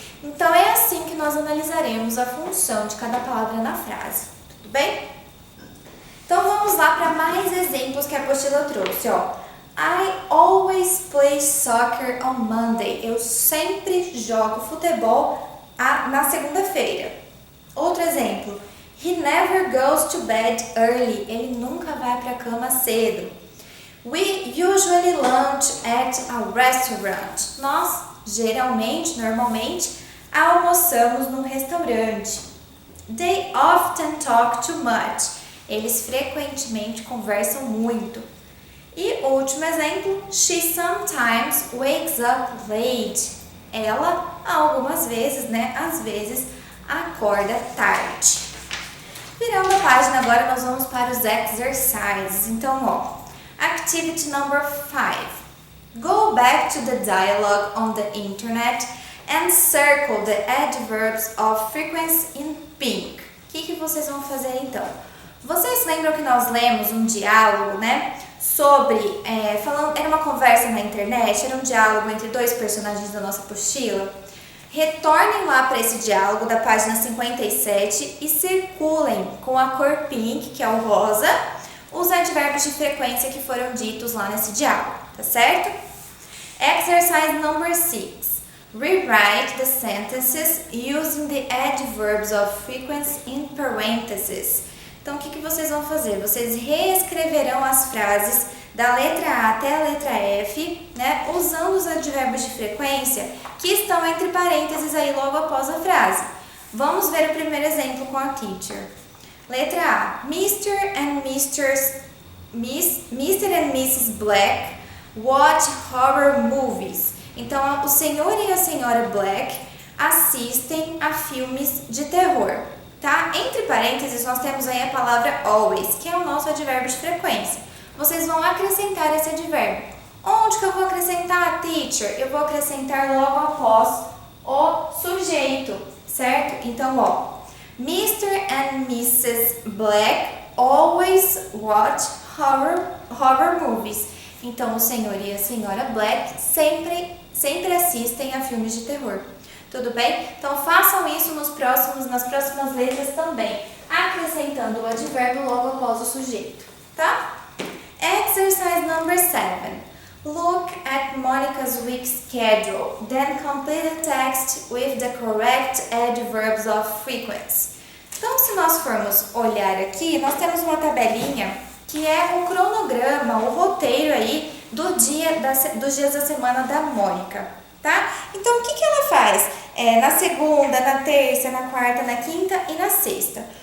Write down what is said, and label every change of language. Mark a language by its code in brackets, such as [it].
[pt] Então, é assim que nós analisaremos a função de cada palavra na frase, tudo bem? Então, vamos lá para mais exemplos que a apostila trouxe, [en] I always play soccer on Monday. [pt] Eu sempre jogo futebol na segunda-feira. Outro exemplo, [en] he never goes to bed early. [pt] Ele nunca vai para a cama cedo. [en] We usually lunch at a restaurant. [pt] Nós, geralmente, normalmente, almoçamos num restaurante. [en] They often talk too much. [pt] Eles frequentemente conversam muito. E último exemplo, [en] she sometimes wakes up late. [pt] Ela, algumas vezes, às vezes, acorda tarde. Virando a página, agora nós vamos para os exercises. Então, [en] activity number 5. Go back to the dialogue on the internet and circle the adverbs of frequency in pink. [pt] que vocês vão fazer então? Vocês lembram que nós lemos um diálogo, né? Sobre, era uma conversa na internet, era um diálogo entre dois personagens da nossa apostila? Retornem lá para esse diálogo da página 57 e circulem com a cor pink, que é o rosa, os advérbios de frequência que foram ditos lá nesse diálogo, tá certo? [en] Exercise number 6. Rewrite the sentences using the adverbs of frequency in parentheses. [pt] Então, o que vocês vão fazer? Vocês reescreverão as frases da letra A até a letra F, né, usando os advérbios de frequência que estão entre parênteses aí logo após a frase. Vamos ver o primeiro exemplo com a teacher. Letra A. Mr. and Mrs. [en] Black watch horror movies. [pt] Então, o senhor e a senhora Black assistem a filmes de terror. Tá? Entre parênteses, nós temos aí a palavra always, que é o nosso advérbio de frequência. Vocês vão acrescentar esse advérbio. Onde que eu vou acrescentar, teacher? Eu vou acrescentar logo após o sujeito, certo? Então, ó, Mr. and Mrs. [en] Black always watch horror movies. [pt] Então, o senhor e a senhora Black sempre assistem a filmes de terror. Tudo bem? Então, façam isso nas próximas letras também, acrescentando o advérbio logo após o sujeito, tá? [en] Exercise number 7. Look at Monica's week schedule, then complete the text with the correct adverbs of frequency. [pt] Então, se nós formos olhar aqui, nós temos uma tabelinha que é o cronograma, o roteiro aí dos dias da semana da Mônica, tá? Então, o que ela faz? Na segunda, na terça, na quarta, na quinta e na sexta.